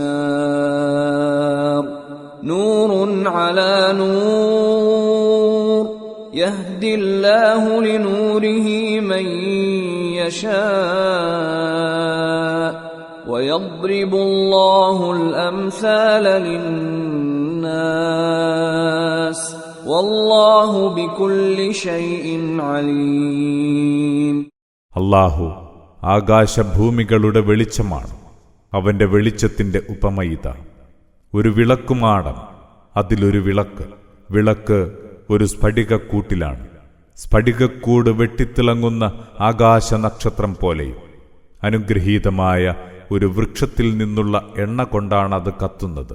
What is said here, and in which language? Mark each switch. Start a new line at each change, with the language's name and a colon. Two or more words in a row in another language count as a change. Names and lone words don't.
Arabic: نار نور على نور يهدي الله لنوره من يشاء ويضرب الله الأمثال للناس والله بكل شيء عليم.
Malayalam: അല്ലാഹു ആകാശഭൂമികളുടെ വെളിച്ചമാണ്. അവന്റെ വെളിച്ചത്തിന്റെ ഉപമയിത ഒരു വിളക്കുമാടം, അതിലൊരു വിളക്ക് ഒരു സ്ഫടികക്കൂട്ടിലാണ്. സ്ഫടികക്കൂട് വെട്ടിത്തിളങ്ങുന്ന ആകാശ നക്ഷത്രം പോലെയും അനുഗ്രഹീതമായ ഒരു വൃക്ഷത്തിൽ നിന്നുള്ള എണ്ണ കൊണ്ടാണ് അത് കത്തുന്നത്.